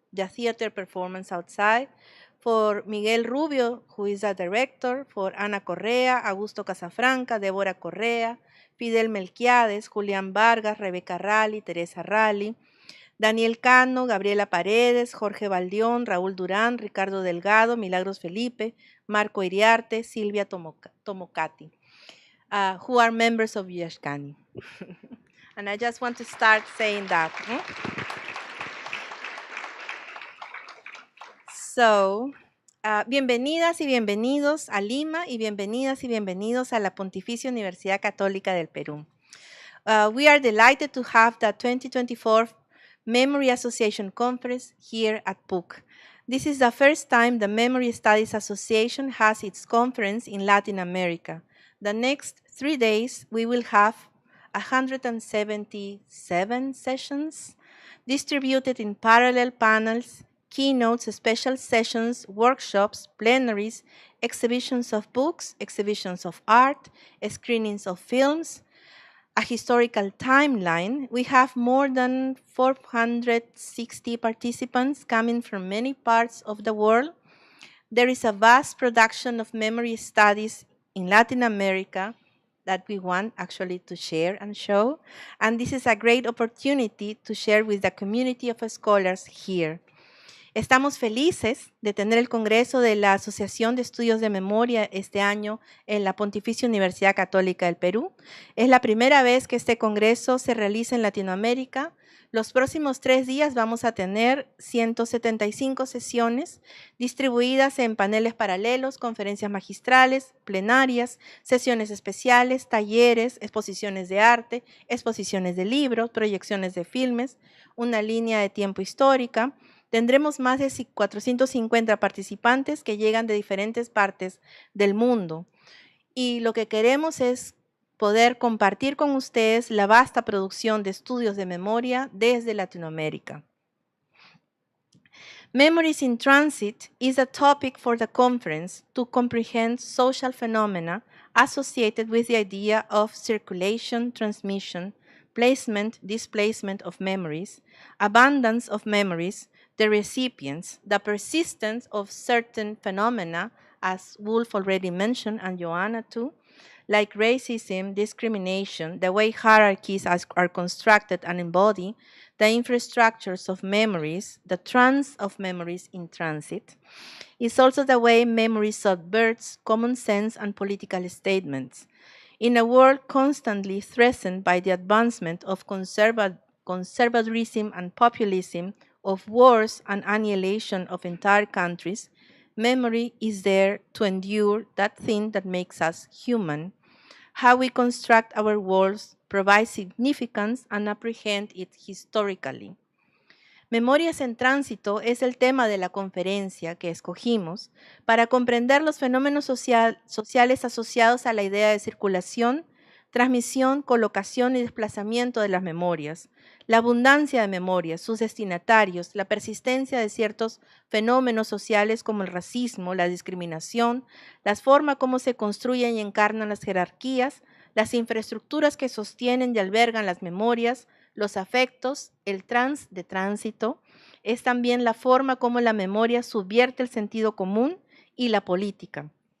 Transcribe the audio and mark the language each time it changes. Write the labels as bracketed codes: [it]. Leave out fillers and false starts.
[en] theater performance outside, for Miguel Rubio, who is a director, for Ana Correa, Augusto Casafranca, Débora Correa, Fidel Melquiades, Julián Vargas, Rebeca Rally, Teresa Rally, Daniel Cano, Gabriela Paredes, Jorge Valdión, Raúl Durán, Ricardo Delgado, Milagros Felipe, Marco Iriarte, Silvia Tomocati, who are members of Yashkani. And I just want to start saying that. [es] So, bienvenidas y bienvenidos a Lima y bienvenidas y bienvenidos a la Pontificia Universidad Católica del Perú. [en] We are delighted to have the 2024 Memory Association Conference here at PUC. This is the first time the Memory Studies Association has its conference in Latin America. The next 3 days, we will have 177 sessions distributed in parallel panels, keynotes, special sessions, workshops, plenaries, exhibitions of books, exhibitions of art, screenings of films, a historical timeline. We have more than 460 participants coming from many parts of the world. There is a vast production of memory studies in Latin America that we want actually to share and show. And this is a great opportunity to share with the community of scholars here. [es] Estamos felices de tener el Congreso de la Asociación de Estudios de Memoria este año en la Pontificia Universidad Católica del Perú. Es la primera vez que este Congreso se realiza en Latinoamérica. Los próximos 3 días vamos a tener 175 sesiones distribuidas en paneles paralelos, conferencias magistrales, plenarias, sesiones especiales, talleres, exposiciones de arte, exposiciones de libros, proyecciones de filmes, una línea de tiempo histórica. Tendremos más de 450 participantes que llegan de diferentes partes del mundo. Y lo que queremos es poder compartir con ustedes la vasta producción de estudios de memoria desde Latinoamérica. [en] Memories in Transit is a topic for the conference to comprehend social phenomena associated with the idea of circulation, transmission, placement, displacement of memories, abundance of memories, the recipients, the persistence of certain phenomena, as Wolf already mentioned and Joanna too, like racism, discrimination, the way hierarchies are constructed and embodied, the infrastructures of memories, the trance of memories in transit. It's also the way memory subverts common sense and political statements. In a world constantly threatened by the advancement of conservatism and populism, of wars and annihilation of entire countries, memory is there to endure that thing that makes us human, how we construct our worlds, provide significance, and apprehend it historically. [es] Memorias en Tránsito es el tema de la conferencia que escogimos para comprender los fenómenos sociales asociados a la idea de circulación, transmisión, colocación y desplazamiento de las memorias, la abundancia de memorias, sus destinatarios, la persistencia de ciertos fenómenos sociales como el racismo, la discriminación, las formas como se construyen y encarnan las jerarquías, las infraestructuras que sostienen y albergan las memorias, los afectos, el de tránsito, es también la forma como la memoria subvierte el sentido común y la política.